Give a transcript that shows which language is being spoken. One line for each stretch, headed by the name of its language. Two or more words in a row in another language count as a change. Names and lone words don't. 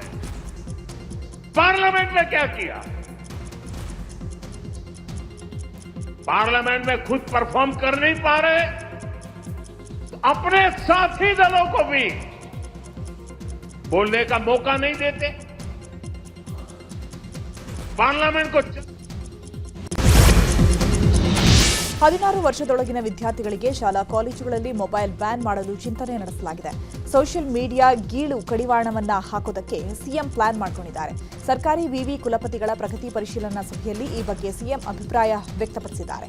Hindi: पार्लियामेंट में क्या किया? पार्लियामेंट में खुद परफॉर्म कर नहीं पा रहे तो अपने साथी दलों को भी बोलने का मौका नहीं देते। पार्लियामेंट को
Kannada: 16 ವರ್ಷದೊಳಗಿನ ವಿದ್ಯಾರ್ಥಿಗಳಿಗೆ ಶಾಲಾ ಕಾಲೇಜುಗಳಲ್ಲಿ
English: mobile ban
Kannada: ಮಾಡಲು ಚಿಂತನೆ ನಡೆಸಲಾಗಿದೆ.
English: social media
Kannada: ಗೀಳು ಕಡಿವಾಣವನ್ನ ಹಾಕೋದಕ್ಕೆ ಸಿಎಂ ಪ್ಲಾನ್ ಮಾಡಿಕೊಂಡಿದ್ದಾರೆ. ಸರ್ಕಾರಿ ವಿವಿ ಕುಲಪತಿಗಳ ಪ್ರಗತಿ ಪರಿಶೀಲನಾ ಸಭೆಯಲ್ಲಿ ಈ ಬಗ್ಗೆ ಸಿಎಂ ಅಭಿಪ್ರಾಯ ವ್ಯಕ್ತಪಡಿಸಿದ್ದಾರೆ.